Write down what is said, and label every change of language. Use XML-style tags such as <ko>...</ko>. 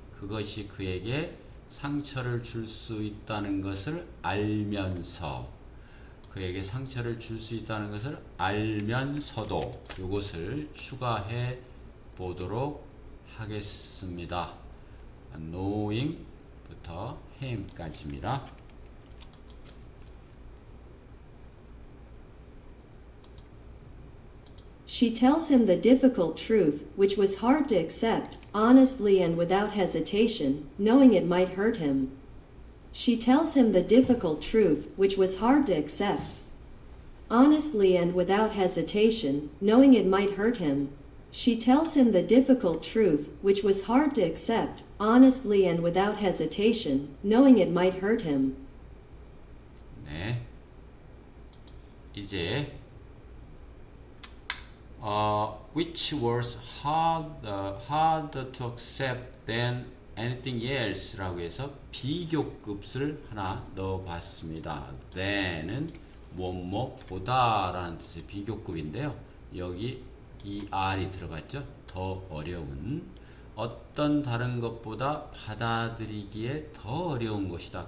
<ko>그것이 그에게 상처를 줄 수 있다는 것을 알면서 그에게 상처를 줄 수 있다는 것을 알면서도 이것을 추가해 보도록 하겠습니다. knowing부터 ham까지입니다.</ko> <en>She tells him the difficult truth, which was hard to accept, honestly and without hesitation, knowing it might hurt him. She tells him the difficult truth, which was hard to accept, honestly and without hesitation, knowing it might hurt him. She tells him the difficult truth, which was hard to accept, honestly and without hesitation, knowing it might hurt him.</en> <ko>네. 이제</ko> <en>which was harder to accept than anything else</en> <ko>라고 해서 비교급을 하나 넣어봤습니다. than은 뭐뭐보다 라는 뜻의 비교급인데요. 여기 이 R이 들어갔죠. 더 어려운 어떤 다른 것보다 받아들이기에 더 어려운 것이다.</ko>